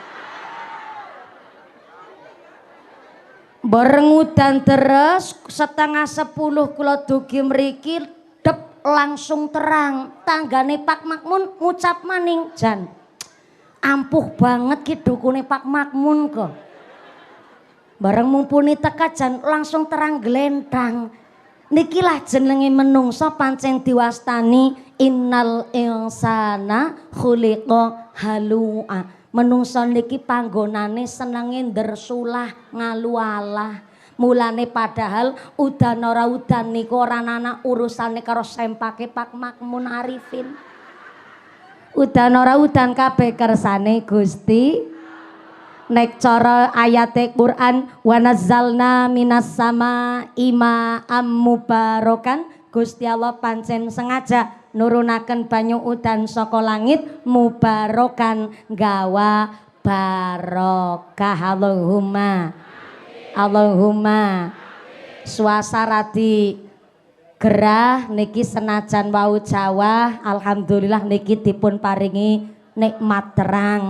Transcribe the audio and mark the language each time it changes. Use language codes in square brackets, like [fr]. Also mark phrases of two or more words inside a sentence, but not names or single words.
[jv] Bareng udan terus 9:30 kula dugi mriki dep langsung terang tanggane Pak Makmun ngucap maning jan ampuh banget ki dukune Pak Makmun kok. Bareng mumpuni teka jan langsung terang glentang. Nikilah jenenge menungso pancen diwastani [ar] إن الإنسان خلق هلوعا. [jv] Menungso niki panggonane senenge ndersulah ngalualah. Mulane padahal udan ora udan niku ora ana urusane karo sempake Pak Makmun Arifin. Udan ora udan kabeh kersane Gusti. Nek cara ayate Quran [ar] ونزلنا من السماء ماء مباركا [jv] Gusti Allah pancen sengaja nurunaken banyu udan saka langit mubarokan gawa barokah Allahumma. Allahumma. Suasana di gerah niki senajan wau Jawa alhamdulillah niki dipun paringi nikmat terang.